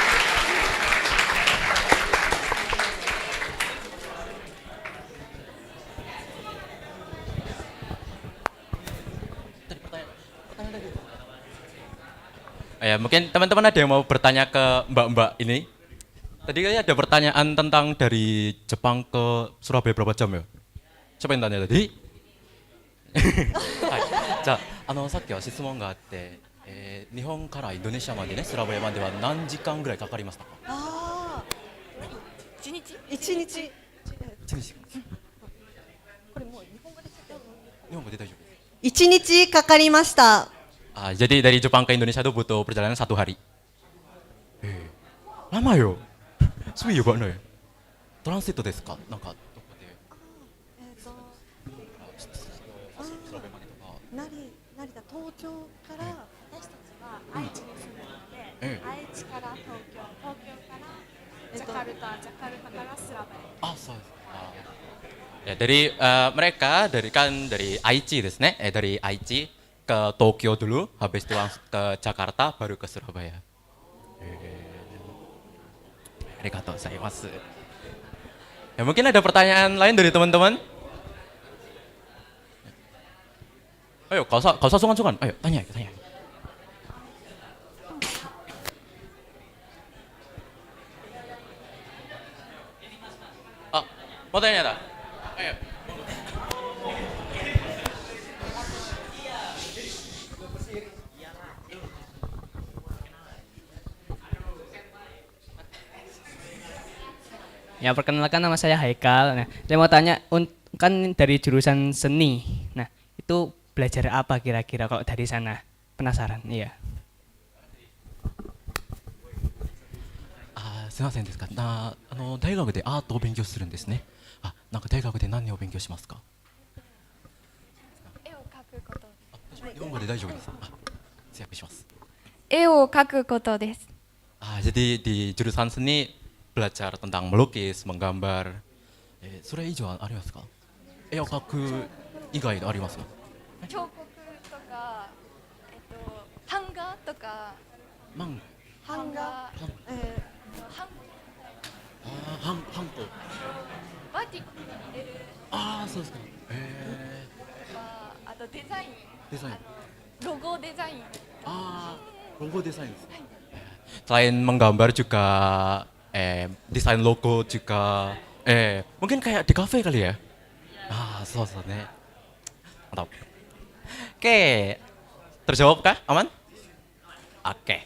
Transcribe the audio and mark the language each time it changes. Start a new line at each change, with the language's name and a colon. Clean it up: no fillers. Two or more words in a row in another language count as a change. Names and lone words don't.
Indonesian: Ya, mungkin teman-teman ada yang mau bertanya ke mbak-mbak ini. Tadi kayaknya ada pertanyaan tentang dari Jepang ke Surabaya berapa jam ya? Siapa yang tanya tadi? Hai.
Japanese: じゃあ、さっきは質問があって、日本からインドネシアまでね、スラバヤまでは何時間ぐらいかかりましたか？一日。一日。これもう日本語で大丈夫。一日かかりました。
Indonesian: Jadi dari Jepang ke Indonesia itu butuh perjalanan 1 hari.
Javanese: Lama yo. Suwi yo banget ya.
Japanese: Transit ですか？なんかどこで。成田、東京から私たちは愛知に住んでいて、愛知から東京からジャカルタからスラバヤ。 Ah, so.
Indonesian: Ya, dari mereka dari Aichi ですね。dari Aichi ke Tokyo dulu, habis itu langsung ke Jakarta, baru ke Surabaya.
Japanese: ありがとうございます.
Indonesian: Ya, mungkin ada pertanyaan lain dari teman-teman? Ayo, kau usah sungkan-sungkan. Ayo, tanya. Oh, mau tanya tak? Ayo. Ya, perkenalkan nama saya Haikal. Nah, saya mau tanya, kan dari jurusan seni. Nah, itu belajar apa kira-kira kalau dari sana? Penasaran, iya.
Japanese: すみませんですか。大学でアートを勉強するんですね。なんか大学で何を勉強しますか？絵を描くこと。日本語で大丈夫です。通訳します。絵を描くことです。
Indonesian: Jadi di jurusan seni belajar tentang melukis, menggambar.
Japanese: それ以上ありますか？絵を描く以外でありますか？彫刻とか、版画とか。漫画。版画。ハンコ。バティックに入れる。そうですか。あとデザイン。デザイン。ロゴデザイン。
Indonesian: logo desain. Selain menggambar juga desain logo juga mungkin kayak di kafe kali ya.
Japanese: そうね.
Indonesian: Mantap. Oke. Terjawab kah? Aman? Oke.